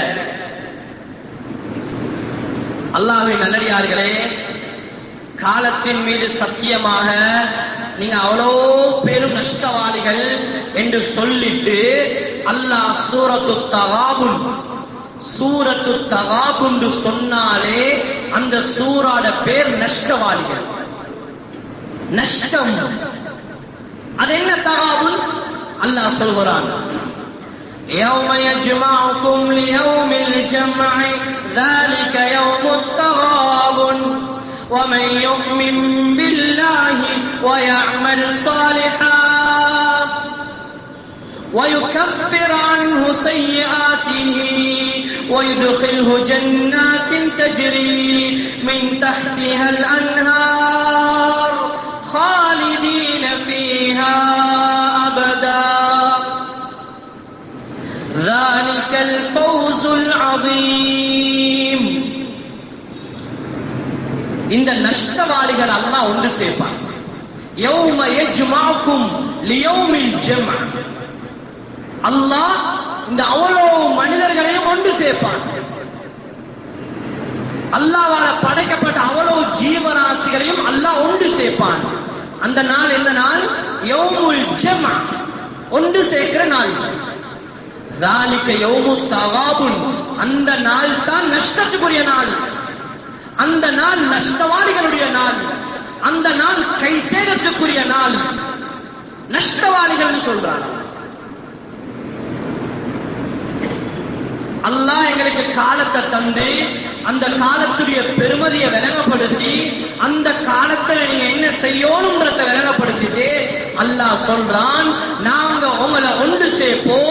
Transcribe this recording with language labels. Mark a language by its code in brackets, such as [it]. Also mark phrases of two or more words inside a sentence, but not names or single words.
[ta] அல்லாஹ்வின் நல்லடியார்களே, காலத்தின் மீது சத்தியமாக நீங்க அவ்வளோ பெரும் நஷ்டவாளிகள் என்று சொல்லிட்டு அல்லாஹ் சூரத்து தகாபுன், சூரத்து தகாபுன் சொன்னாலே அந்த சூராட பேர் நஷ்டவாளிகள், நஷ்டம். அது என்ன தகாபுன்? அல்லாஹ் சொல்கிறான், [ar] يوم يجمعكم ليوم الجمع ذلك يوم التغابن ومن يؤمن بالله ويعمل صالحا ويكفر عنه سيئاته ويدخله جنات تجري من تحتها الأنهار خالدين فيها أبدا ذلك الفوز العظيم. [ta] இந்த நஷ்டவாளிகள் அல்லாஹ் ஒன்று சேர்ப்பான். [ar] يوم يجمعكم ليوم الجمع, [ta] அல்லாஹ் இந்த அவ்வளவு மனிதர்களையும் ஒன்று சேர்ப்பான். அல்லாஹ்வால படைக்கப்பட்ட அவ்வளவு ஜீவராசிகளையும் அல்லாஹ் ஒன்று சேர்ப்பான். அந்த நாள் எந்த நாள்? [ar] يوم الجمع, [ta] ஒன்று சேர்க்கிற நாள். [ar] ذلك يوم التغابن, [ta] அந்த நாள் தான் நஷ்டத்துக்குரிய நாள், அந்த நாள் நஷ்டவாளிகளுடைய நாள், அந்த நாள் கை சேதத்துக்குரிய நாள். நஷ்டவாளிகள் சொல்றாங்க. அல்லாஹ் எங்களுக்கு காலத்தை தந்து அந்த காலத்துடைய பெருமதியை விளங்கப்படுத்தி அந்த காலத்துல நீங்க என்ன செய்யணும்ன்றத விளங்கப்படுத்திட்டு அல்லாஹ் சொல்றான், நாங்க உங்களை ஒன்று சேர்ப்போம்.